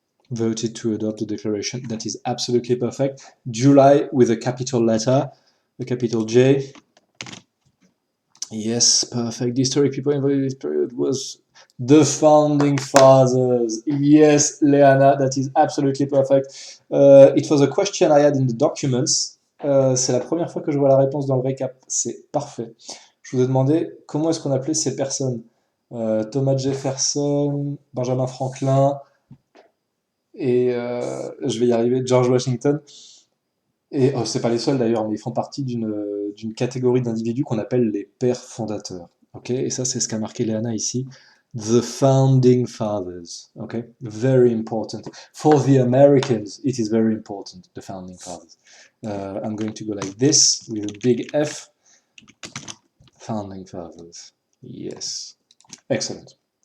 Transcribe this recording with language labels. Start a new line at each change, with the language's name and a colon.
English: Voted to adopt the declaration. That is absolutely perfect. July with a capital letter, a capital J. Yes, perfect. The historic people involved in this period was the founding fathers. Yes, Leana, that is absolutely perfect. It was a question I had in the documents.
French: C'est la première fois que je vois la réponse dans le récap. C'est parfait. Je vous ai demandé comment est-ce qu'on appelait ces personnes. Thomas Jefferson, Benjamin Franklin et je vais y arriver, George Washington. Et c'est pas les seuls d'ailleurs, mais ils font partie d'une catégorie d'individus qu'on appelle les pères fondateurs. Ok, et ça, c'est ce qu'a marqué Léana ici.
English: The founding fathers. Okay, very important. For the Americans, it is very important, the founding fathers. I'm going to go like this with a big F. Founding fathers. Yes. Excellent.